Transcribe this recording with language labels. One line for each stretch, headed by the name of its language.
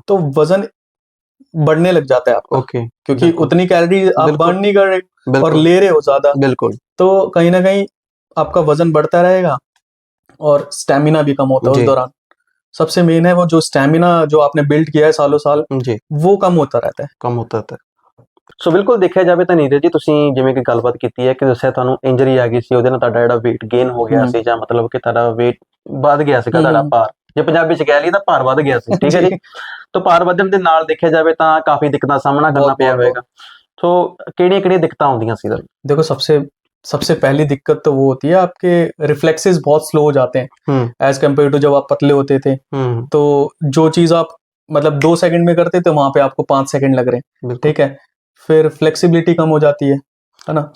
Hindi: तो वजन बढ़ने लग जाता है आपका। ओके। क्योंकि उतनी कैलोरी आप बर्न नहीं कर रहे और ले रहे हो ज्यादा। बिल्कुल। तो कहीं ना कहीं आपका वजन बढ़ता रहेगा और स्टैमिना भी कम होता है उस दौरान। सबसे मेन है वो जो स्टैमिना जो आपने बिल्ड किया है सालों साल जी, वो कम होता रहता है।
Punjabi: ਕਮ ਹੁੰਦਾ ਹੈ। ਸੋ ਬਿਲਕੁਲ ਦੇਖਿਆ ਜਾਵੇ ਤਾਂ ਨੀਰਜ ਜੀ, ਤੁਸੀਂ ਜਿਵੇਂ ਕਿ ਗੱਲਬਾਤ ਕੀਤੀ ਹੈ ਕਿ ਦੱਸਿਆ ਤੁਹਾਨੂੰ ਇੰਜਰੀ ਆ ਗਈ ਸੀ, ਉਹਦੇ ਨਾਲ ਤੁਹਾਡਾ ਜਿਹੜਾ weight gain ਹੋ ਗਿਆ ਸੀ, ਜਾਂ ਮਤਲਬ ਕਿ ਤੁਹਾਡਾ weight ਵੱਧ ਗਿਆ ਸੀਗਾ, ਤੁਹਾਡਾ ਭਾਰ, ਜੇ ਪੰਜਾਬੀ ਚ ਕਹਿ ਲਈਏ ਤਾਂ ਭਾਰ ਵੱਧ ਗਿਆ ਸੀ। ਠੀਕ ਹੈ ਜੀ। ਤਾਂ ਭਾਰ ਵਧਣ ਦੇ ਨਾਲ ਦੇਖਿਆ ਜਾਵੇ ਤਾਂ ਕਾਫੀ ਦਿੱਕਤਾਂ ਦਾ ਸਾਹਮਣਾ ਕਰਨਾ ਪਿਆ ਹੋਵੇਗਾ। ਸੋ ਕਿਹੜੀਆਂ ਕਿਹੜੀਆਂ ਦਿੱਕਤਾਂ ਆਉਂਦੀਆਂ ਸੀ?
Hindi: देखो, सबसे पहली दिक्कत तो वो होती है आपके रिफ्लेक्सेस बहुत स्लो हो जाते हैं एज कम्पेयर टू जब आप पतले होते थे। तो जो चीज आप मतलब 2 सेकंड में करते थे वहां पे आपको 5 सेकंड लग रहे हैं। ठीक है। फिर फ्लेक्सिबिलिटी कम हो जाती है ना,